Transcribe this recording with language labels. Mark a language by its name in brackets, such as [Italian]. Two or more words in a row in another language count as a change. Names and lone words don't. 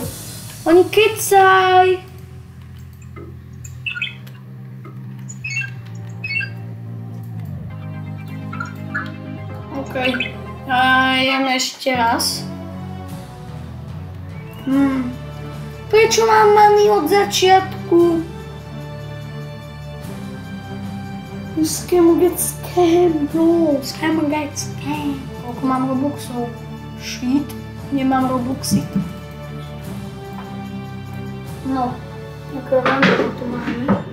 [Slovak] Oni kecaj! OK. Idem ešte raz. Prečo mám mami od začiatku? [English] Scam get scam, bro. Scam get scam. [Slovak] Koľko mám Robuxov? Shit. Nemám Robuxy. No. Ako randovo tu máme.